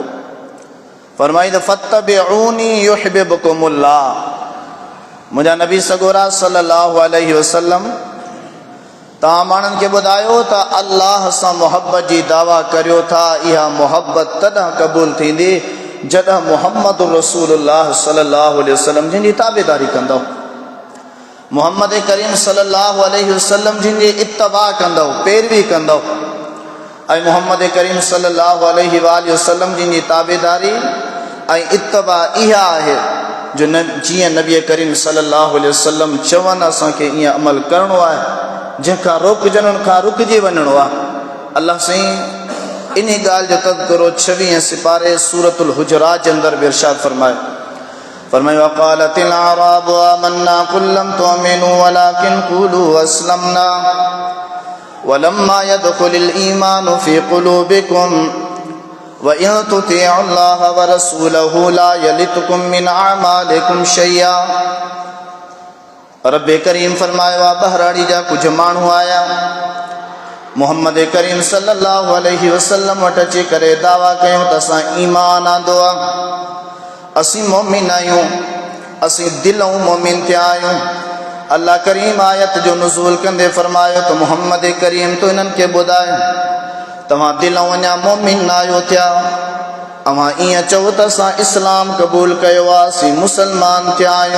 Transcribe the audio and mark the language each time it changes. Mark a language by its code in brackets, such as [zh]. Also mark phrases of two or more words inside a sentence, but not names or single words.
[ar] फरमाईंदो فاتبعوني يحببكم الله. [sd] मुंहिंजा नबी सगोरा [ar] صلى الله عليه وسلم [sd] तव्हां माण्हुनि खे ॿुधायो त अल्लाह सां मुहबत जी दावा करियो था, इहा मुहबत तॾहिं क़बूल थींदी जॾहिं मुहम्मद रसूलुल्लाह [ar] صلى الله عليه وسلم [sd] जिन जी ताबेदारी कंदव, मुहम्मद करीम [ar] صلى الله عليه وسلم [sd] जिन जी इत्तबा कंदव, पैरवी कंदव। ऐं मुहम्मद करीम [ar] صلى الله عليه وسلم [sd] जिन जी ताबेदारी ऐं इत्तबा इहा आहे जो जीअं नबी करीम [ar] صلى الله عليه وسلم [sd] चवनि असांखे ईअं अमल करिणो आहे, जंहिंखां रोकजण खां रुकिजी वञिणो आहे। अल्लाह साईं इन ॻाल्हि जो तज़किरो 26 सिपारे सूरतुल हुजरात जे अंदरि बि इरशाद फरमायो [ar] وقالت الأعراب آمنا قل لم تؤمنوا ولكن قولوا أسلمنا ولما يدخل الإيمان في قلوبكم وإن تطيعوا الله ورسوله لا يلتكم من أعمالكم شيئا. [sd] रब करीम फरमायो आहे बहराड़ी जा कुझु माण्हू आया मुहम्मद करीम [ar] صلى الله عليه وسلم [sd] वटि अची करे दावा कयूं त असां ईमान आंदो आहे, असीं मोमिन आहियूं, असीं दिलों मोमिन थिया आहियूं। अल्लाह करीम आयत जो नुज़ूल कंदे फरमायो त मुहम्मद करीम तो इन्हनि खे ॿुधाए तव्हां दिलों अञा मोमिन न आहियो थिया, अव्हां ईअं चओ त असां इस्लाम क़बूल कयो आहे, असीं मुसलमान थिया आहियूं।